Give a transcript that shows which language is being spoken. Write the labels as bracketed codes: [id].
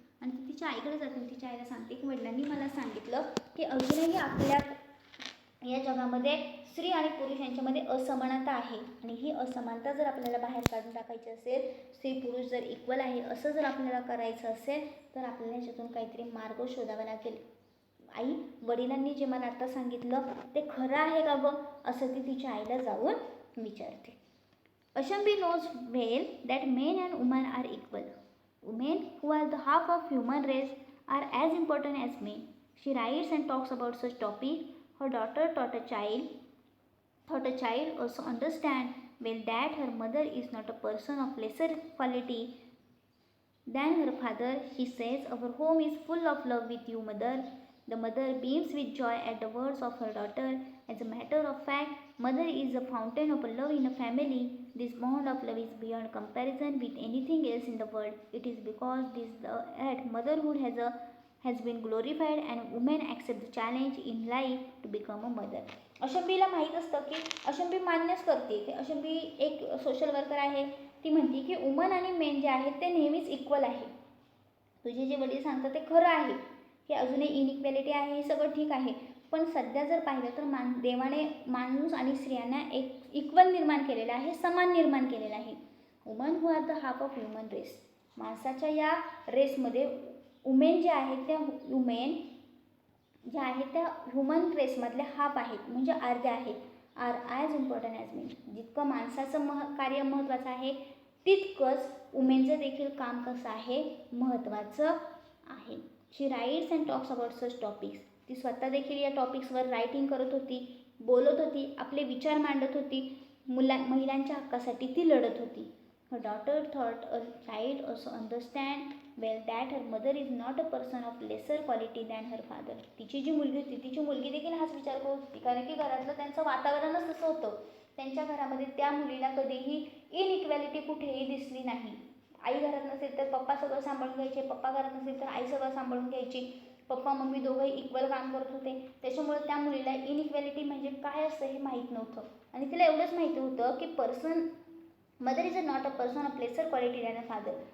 [mr] आणि ती तिच्या आईकडे जाते, तिच्या आईला सांगते की वडिलांनी मला सांगितलं की अजूनही आपल्या या जगामध्ये स्त्री आणि पुरुष यांच्यामध्ये असमानता आहे आणि ही असमानता जर आपल्याला बाहेर काढून टाकायची असेल, स्त्री पुरुष जर इक्वल आहे असं जर आपल्याला करायचं असेल तर आपल्याला याच्यातून काहीतरी मार्ग शोधावा लागेल. आई, वडिलांनी जे मला आता सांगितलं ते खरं आहे का गं, असं ती तिच्या आईला जाऊन विचारते. [en] Ashambhi knows well that men and women are equal. Women, who are the half of human race, are as important as men. She writes and talks about such topic. Her daughter thought a child also understand well that her mother is not a person of lesser quality than her father. She says, "Our home is full of love with you, mother." The mother beams with joy at the words of her daughter. As a matter of fact, mother is a fountain of love in a family. This bond of love is beyond comparison with anything else in the world. It is because that motherhood has been glorified and women accept the challenge in life to become a mother. [mr] अशंभीला माहीत असतं की अशंभी मान्यच करते की अशंभी एक social worker आहे. ती म्हणते की वुमन आणि मेन जे आहेत ते नेहमीच इक्वल आहे. तुझे जे वडील सांगतात ते खरं आहे की अजूनही इनइक्वॅलिटी आहे, हे सगळं ठीक आहे. पण सध्या जर पाहिलं तर देवाने माणूस आणि स्त्रियांना एक इक्वल निर्माण केलेलं आहे, समान निर्माण केलेलं आहे. [en] Woman who are the half of human race. [mr] माणसाच्या या रेसमध्ये वुमेन जे आहेत त्या वुमेन ज्या आहेत त्या ह्युमन रेसमधल्या हाफ आहेत, म्हणजे अर्ध्या आहेत. [en] Are as important as men. [mr] जितकं माणसाचं कार्य महत्त्वाचं आहे तितकंच वुमेनचं देखील काम कसं आहे, महत्त्वाचं आहे. [en] She writes and talks about such topics. [mr] ती स्वतः देखील या टॉपिक्सवर रायटिंग करत होती, बोलत होती, आपले विचार मांडत होती, महिलांच्या हक्कासाठी ती लढत होती. [en] Her daughter thought a child also understand well that her mother is not a person of lesser quality than her father. [mr] तिची जी मुलगी होती तिची मुलगी देखील हाच विचार करत होती, कारण की घरातलं त्यांचं वातावरणच तसं होतं. त्यांच्या घरामध्ये त्या मुलीला कधीही इनइक्वॅलिटी कुठेही दिसली नाही. आई घरात नसेल तर पप्पा सगळं सांभाळून घ्यायचे, पप्पा घरात नसेल तर आई सगळं सांभाळून घ्यायची. पप्पा मम्मी दोघंही इक्वल काम करत होते. त्याच्यामुळे त्या मुलीला इनइक्वॅलिटी म्हणजे काय असतं हे माहीत नव्हतं आणि तिला एवढंच माहिती होतं की [en] Mother is not a person of lesser quality than a father.